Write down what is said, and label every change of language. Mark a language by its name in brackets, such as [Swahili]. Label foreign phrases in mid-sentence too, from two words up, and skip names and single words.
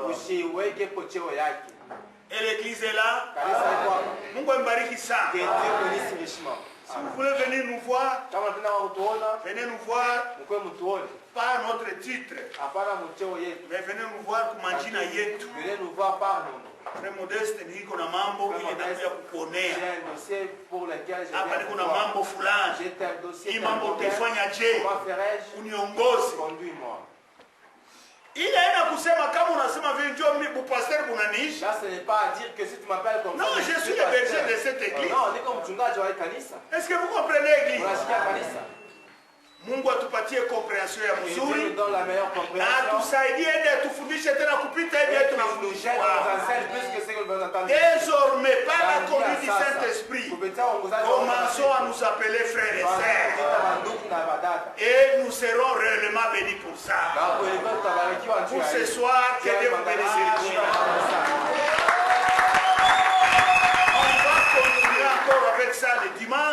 [French] Et l'église est là. Si vous voulez venir nous voir, venez nous voir pas notre titre, mais venez nous voir comme [Swahili] Manjina Yetu. Frère Modeste ni kuna mambo ile nakuja kukuonea. Hapa ni kuna mambo fulani. Hii mambo utaifanya je? Uniongoze. Il a kusema kama unasema vile ndio mimi pasteur unaniishi. [French] Là ce n'est pas à dire que si tu m'appelles comme non, je suis le berger de cette église. Non, [Swahili] niko mchungaji wa kanisa. [French] Est-ce que vous comprenez l'église? [Swahili] Unasikia kanisa? Mungu atupatie compréhension ya mzuri. [French] Dans la meilleure compréhension. [Swahili] Na tusaidie ndio tufundishe tena kupita hivi tunafundisha. [French] Désormais par du Saint-Esprit, commençons à nous appeler frères et sœurs. Et nous serons réellement bénis pour ça. Pour ce soir, que Dieu vous bénisse richement. On va continuer encore avec ça le dimanche.